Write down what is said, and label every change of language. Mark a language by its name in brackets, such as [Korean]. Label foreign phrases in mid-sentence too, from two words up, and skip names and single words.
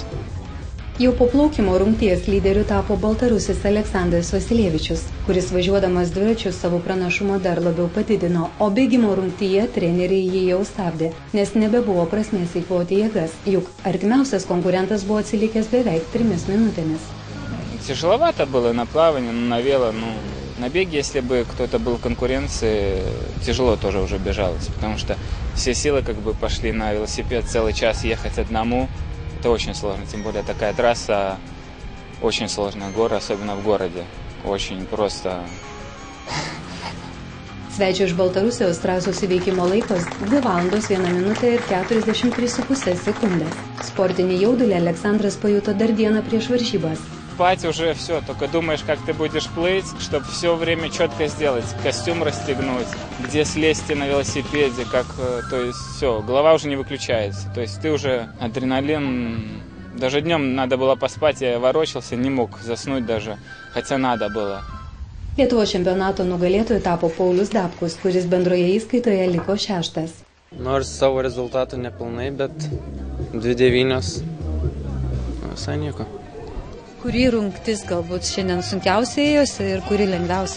[Lithuanian] Jau po plaukimo rungties lyderiu tapo baltarusis Aleksandras Vasilievičius, kuris važiuodamas dviračiu savo pranašumą dar labiau padidino, o bėgimo rungtyje treneriai jį jau stabdė, nes nebebuvo prasmės eikvoti jėgas, juk artimiausias konkurentas buvo atsilikęs beveik 3 minutėmis. [Russian] Тяжеловато было на плавании, на вело, на беге, если бы кто-то был в конкуренции, тяжело тоже уже бежалось, потому что все силы пошли на велосипед, целый час ехать одному. Это очень сложно, тем более такая трасса, очень сложная, горы, особенно в городе, очень просто. [Lithuanian] Svečio iš Baltarusijos trasos įveikimo laikas 2 valandos 1 minutė ir 43,5 sekundės. Sportinį jaudulį Aleksandras pajuto dar dieną prieš varžybas. [Russian] Спать уже все, только думаешь, как ты будешь плыть, чтобы все время четко сделать, костюм расстегнуть, где слезть на велосипеде, то есть все, голова уже не выключается, то есть ты уже адреналин, даже днем надо было поспать, я ворочался, не мог заснуть даже, хотя надо было. [Lithuanian] Lietuvos čempionato nugalėtoju tapo Paulius Dabkus, kuris bendroje įskaitoje liko 6. Nors savo rezultatų nepilnai, bet 2:9, visai nieko. Kuri rungtis galbūt šiandien sunkiausiai ėjosi ir kuri lengviausiai?